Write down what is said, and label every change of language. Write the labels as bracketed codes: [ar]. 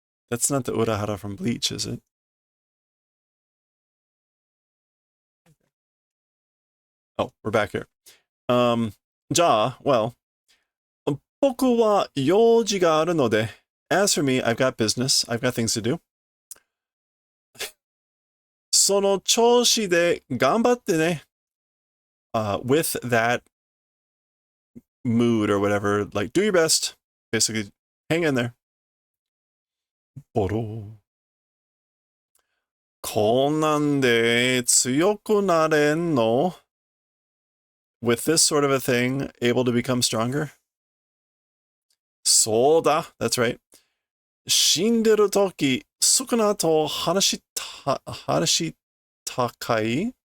[en] That's not the Urahara from Bleach, is it? Oh, we're back here. [ja] じゃあ, [en] well, [ja] 僕は用事があるので, [en] as for me, I've got business. I've got things to do. [ja] その調子で頑張ってね. [en] With that mood or whatever, like, do your best. Basically, hang in there. [ja] ボロ. こんなんで強くなれんの? [en] with this sort of a thing, able to become stronger? Soda, that's right. [ja] Shinderu toki, sukuna to hanashita kai?